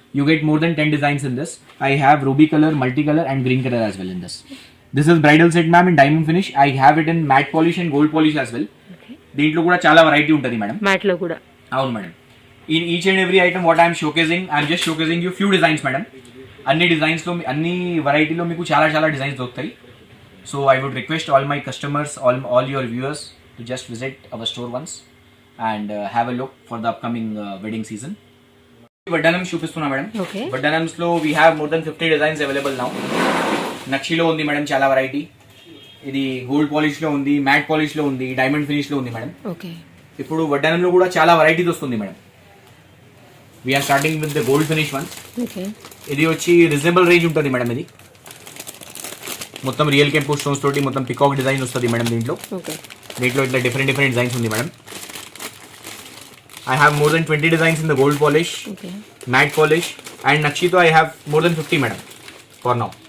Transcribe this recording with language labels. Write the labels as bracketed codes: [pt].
[en] You get more than 10 designs in this. I have ruby color, multicolor and green color as well in this. This is bridal set ma'am in diamond finish. I have it in matte polish and gold polish as well. [te] దీంట్లో కూడా చాలా variety ఉంటుంది madam. Mat లో కూడా. అవును madam. [en] In each and every item what I am showcasing, I am just showcasing you few designs madam. [te] అన్ని డిజైన్స్లో అన్ని వెరైటీలో మీకు చాలా చాలా డిజైన్స్ దొరుకుతాయి. [en] So I would request all my customers, all your viewers to just visit our store once and have a look for the upcoming wedding season. [te] వడ్డానం చూపిస్తున్నా madam. Okay. వడ్డానమ్స్ లో [en] We have more than 50 designs available now. [te] నక్షిలో ఉంది madam చాలా variety. ఇది gold polish లో ఉంది, matte polish లో ఉంది, డైమండ్ ఫినిష్ లో ఉంది మేడం. ఓకే. ఇప్పుడు వడ్డానంలో కూడా చాలా వెరైటీస్ వస్తుంది madam. [en] We are starting with the gold finish one. Okay. [te] ఇది వచ్చి రీజనబుల్ రేంజ్ ఉంటుంది మేడం. ఇది మొత్తం రియల్ కెంపు స్టోన్స్ తోటి మొత్తం పికాక్ డిజైన్ వస్తుంది మేడం. దీంట్లో ఓకే. ఇట్లా డిఫరెంట్ డిజైన్స్ ఉంది madam. [en] I have more than 20 designs in the gold polish, okay. matte polish and Nakshito I have more than 50 madam for now.